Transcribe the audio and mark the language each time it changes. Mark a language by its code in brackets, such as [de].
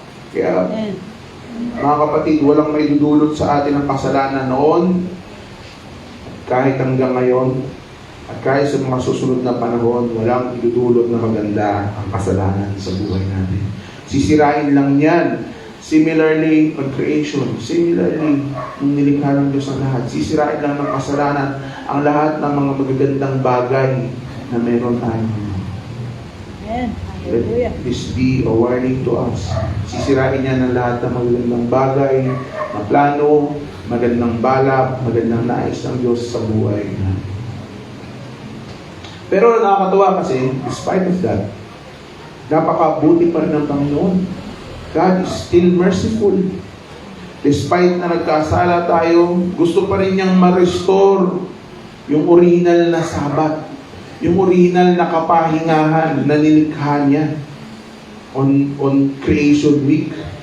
[tl] Kaya, mga kapatid, walang may dudulot sa atin ang kasalanan noon, kahit hanggang ngayon, at kahit sa mga susunod na panahon, walang idudulot na maganda ang kasalanan sa buhay natin. Sisirain lang yan. Similarly, on creation, similarly, nung nilikha ng Diyos ang lahat, sisirain lang ng kasalanan ang lahat ng mga magagandang bagay na meron tayo. Amen. [en] Let this be a warning to us. [tl] Sisirain niya ng lahat ng magagandang bagay, na plano, magandang balak, magandang nais ng Diyos sa buhay natin. Pero nakakatuwa kasi, [en] despite of that, [tl] napakabuti pa rin ng Panginoon. [en] God is still merciful. [tl] Despite na nagkasala tayo, gusto pa rin niyang ma-restore yung original na sabat, yung original na kapahingahan na nilikha niya [en] on creation week.